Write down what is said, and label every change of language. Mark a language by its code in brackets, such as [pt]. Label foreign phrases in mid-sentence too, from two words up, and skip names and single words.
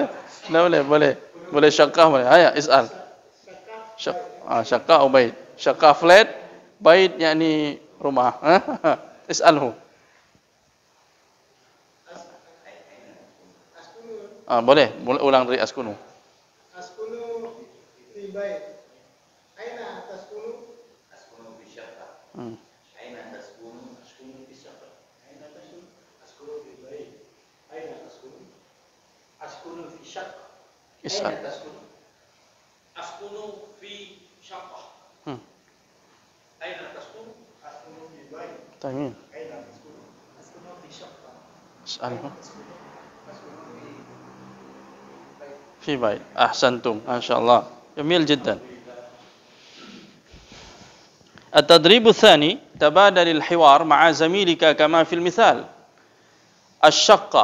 [ms] Boleh syaqqah boleh. Ayah is'al. Syaqqah atau bait. Syaqqah flat, bait yakni rumah. [ar] Is'alhu. [ms] Boleh ulang dari askunu. [ar] أسكن في بيت. أين تسكن? أسكن في شقة. أين تسكن? أسكن في شقة. أين تسكن؟ أسكن في بيت. أين تسكن؟ أسكن في شقة. Is'al. أين تسكن؟ أسكن في شقة. أين تسكن؟ أسكن في بيت. Tamam. أين تسكن؟ أسكن في شقة. Is'alhu. Askunu في بيت. أحسنتم ما شاء الله. جميل جدا. التدريب الثاني تبادل الحوار مع زميلك كما في المثال. الشقة.